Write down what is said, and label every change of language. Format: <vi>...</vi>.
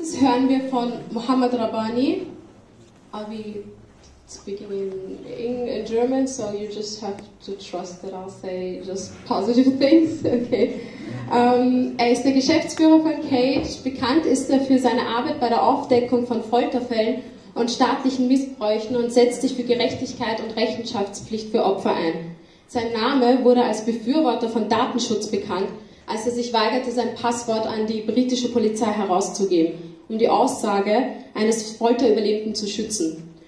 <de>drittens hören wir von Mohammed Rabbani.</de> <en>I'll be speaking in German, so you just have to trust that I'll say just positive things. Okay.</en> <de>Er ist der Geschäftsführer von CARE. Bekannt ist er für seine Arbeit bei der Aufdeckung von Folterfällen und staatlichen Missbräuchen und setzt sich für Gerechtigkeit und Rechenschaftspflicht für Opfer ein. Sein Name wurde als Befürworter von Datenschutz bekannt, als er sich weigerte, sein Passwort an die britische Polizei herauszugeben, um die Aussage eines Folterüberlebenden zu schützen.</de>